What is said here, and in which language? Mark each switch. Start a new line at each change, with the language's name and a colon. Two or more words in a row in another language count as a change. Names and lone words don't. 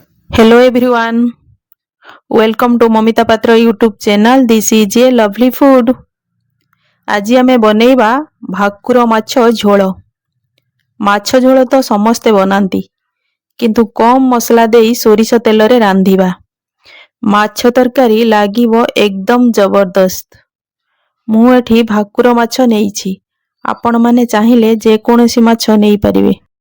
English: Hello everyone, welcome to Mamita Patra YouTube channel. This is a lovely food.
Odia: ଆଜି ଆମେ ବନେଇବା ଭାକୁର ମାଛ ଝୋଳ। ମାଛ ଝୋଳ ତ ସମସ୍ତେ ବନାନ୍ତି, କିନ୍ତୁ କମ୍ ମସଲା ଦେଇ ସୋରିଷ ତେଲରେ ରାନ୍ଧିବା। ମାଛ ତରକାରୀ ଲାଗିବ ଏକଦମ ଜବରଦସ୍ତ। ମୁଁ ଏଠି ଭାକୁର ମାଛ ନେଇଛି, ଆପଣମାନେ ଚାହିଁଲେ ଯେକୌଣସି ମାଛ ନେଇପାରିବେ।